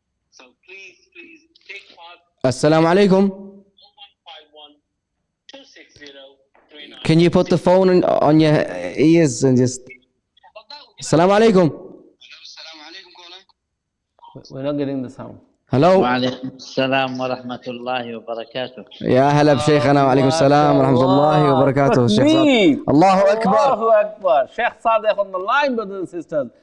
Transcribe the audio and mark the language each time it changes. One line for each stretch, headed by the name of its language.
English: So please take part. Assalamu alaikum. 0151 260 3986. Can you put the phone on your ears and just... Assalamu alaikum. We're not getting the sound. Hello.
Arabic: وعليكم السلام ورحمة الله وبركاته. يا هلا بشيخنا وعليكم السلام ورحمة الله وبركاته.
English: Sheikh Sadiq. Allahu Akbar. Allahu Akbar. Sheikh Sadiq on the line, brothers and sisters.